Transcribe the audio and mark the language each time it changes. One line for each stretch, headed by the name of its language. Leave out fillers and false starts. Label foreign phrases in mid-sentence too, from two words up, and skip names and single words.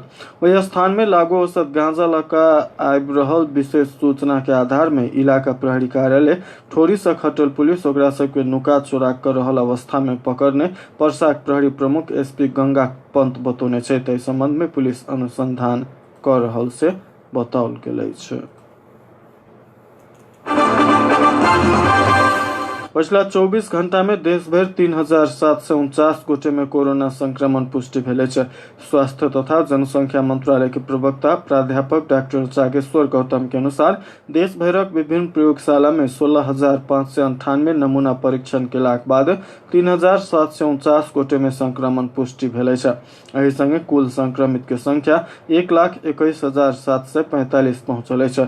Maithili: वही स्थान में लागू औसत गांजा लका आबि रहल विशेष सूचना के आधार में इलाका प्रहरी कार्यालय ठोरी से खटल पुलिस ओकरा सबके नुका चोरा कर रहल अवस्था में पकड़ने पर्सा प्रहरी प्रमुख एसपी गंगा पंत बतौने छै। तै संबंध में पुलिस अनुसंधान कर रहल से बताओल गेल छै। पिछला 24 घंटा में देश भर 3749 गोटे में कोरोना संक्रमण पुष्टि भेल छै। स्वास्थ्य तथा जनसंख्या मंत्रालय के प्रवक्ता प्राध्यापक डॉक्टर जागेश्वर गौतम के अनुसार देश भरक विभिन्न प्रयोगशाला में 16,598 नमूना परीक्षण केलाक बाद 3,749 गोटे में संक्रमण पुष्टि भेल छै। एहि संगे कुल संक्रमित के संख्या 1,21,745 पहुंचल छै।